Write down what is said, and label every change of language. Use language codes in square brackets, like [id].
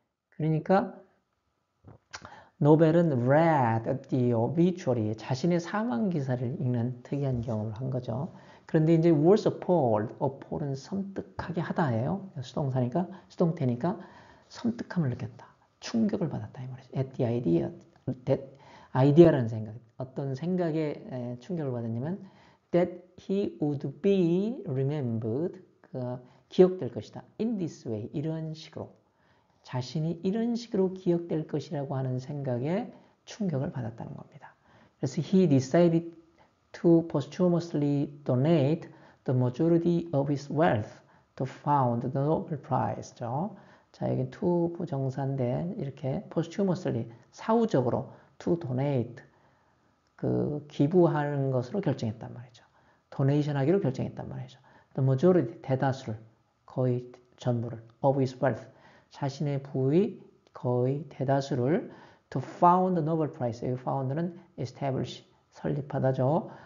[ko] 그러니까 노벨은 [en] read the obituary, [ko] 자신의 사망 기사를 읽는 특이한 경험을 한 거죠. 그런데 이제 [en] was appalled, [ko] appall은 섬뜩하게 하다예요. 수동사니까, 수동태니까 섬뜩함을 느꼈다. 충격을 받았다 이 말이죠. [en] At the idea, that idea라는 생각, [ko] 어떤 생각에 충격을 받았냐면 [en] that he would be remembered, [ko] 기억될 것이다. [en] In this way, [ko] 이런 식으로. 자신이 이런 식으로 기억될 것이라고 하는 생각에 충격을 받았다는 겁니다. [en] 그래서 he decided to posthumously donate the majority of his wealth to found the Nobel Prize. [ko] 자, 여기 to 부정사인데 이렇게 posthumously, 사후적으로 to donate, 기부하는 것으로 결정했단 말이죠. donation 하기로 결정했단 말이죠. the majority, 대다수를, 거의 전부를, [en] of his wealth, [ko] 자신의 부의 거의 대다수를 [en] to found the Nobel Prize, [ko] 여기 found는 establish, 설립하다죠.